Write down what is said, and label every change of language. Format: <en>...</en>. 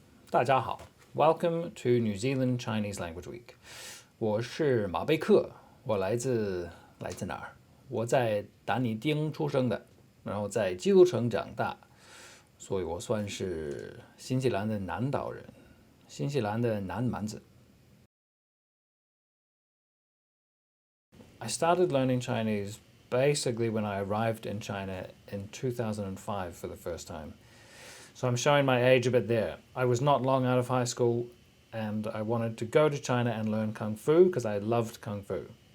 <zh>大家好</zh> <en>Welcome to New Zealand Chinese Language Week.</en> <zh>我是马贝克，我来自哪儿？我在达尼丁出生的，然后在基督城长大，所以我算是新西兰的南岛人，新西兰的南蛮子。</zh> <en>I started learning Chinese basically when I arrived in China in 2005 for the first time. So I'm showing my age a bit there. I was not long out of high school and I wanted to go to China and learn Kung Fu because I loved Kung Fu.</en>